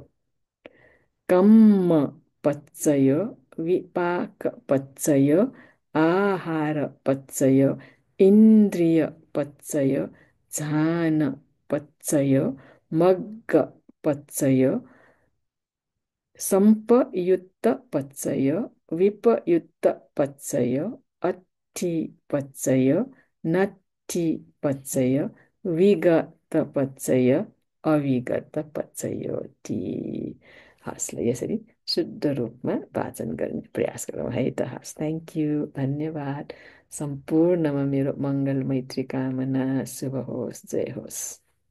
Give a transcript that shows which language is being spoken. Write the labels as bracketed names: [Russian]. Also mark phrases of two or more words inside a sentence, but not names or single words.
[Pali] कम्म पचय, विपाक पचय, आहार पचय, इन्द्रिय पचय, झान पचय, मग्ग पचय, संपयुक्त पचय, विपयुक्त पचय, अट्ठी पचय, नट्ठी पचय, विगत पचय, अविगत पचय। [Nepali] टी हस् ल, यसरी शुद्ध रूपमा वाचन गर्ने प्रयास गरौँ है त। हस्, [English] thank you, [Nepali] धन्यवाद। सम्पूर्णमा मेरो मङ्गल मैत्री कामना। शुभ होस्, जय होस्।